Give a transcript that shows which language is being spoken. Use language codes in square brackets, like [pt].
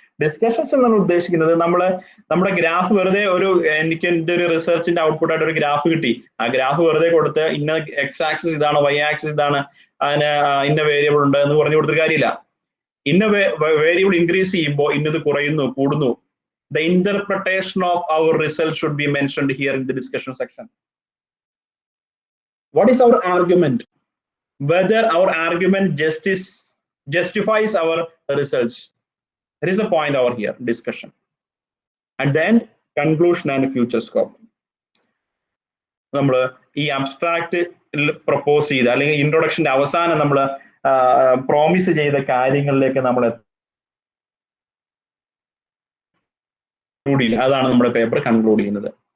[ml] Discussions എന്നാണ് ഉദ്ദേശിക്കുന്നത്, നമ്മുടെ ഗ്രാഫ് വെറുതെ എനിക്ക് എൻ്റെ ഒരു റിസർച്ചിന്റെ ഔട്ട്പുട്ട് ആയിട്ട് ഒരു ഗ്രാഫ് കിട്ടി. ആ ഗ്രാഫ് വെറുതെ കൊടുത്ത് ഇന്ന എക്സ് ആക്സിസ് ഇതാണ്, വൈ ആക്സിസ് ഇതാണ്, അതിന് ഇന്ന വേരിയബിൾ ഉണ്ട് എന്ന് പറഞ്ഞു കൊടുത്തിട്ട് കാര്യമില്ല. ഇന്ന വേരിയബിൾ ഇൻക്രീസ് ചെയ്യുമ്പോൾ ഇന്നത് കുറയുന്നു, കൂടുന്നു. [en] The interpretation of our result should be mentioned here in the discussion section. What is our argument? Whether our argument justifies our results. There is a point over here, discussion. And then conclusion and future scope. [ml] നമ്മൾ ഈ abstract propose ചെയ്ത് അല്ലെങ്കിൽ ഇൻട്രൊഡക്ഷന്റെ അവസാനം നമ്മൾ promise ചെയ്ത കാര്യങ്ങളിലേക്ക് നമ്മൾ അതാണ് നമ്മുടെ പേപ്പർ കൺക്ലൂഡ് ചെയ്യുന്നത്.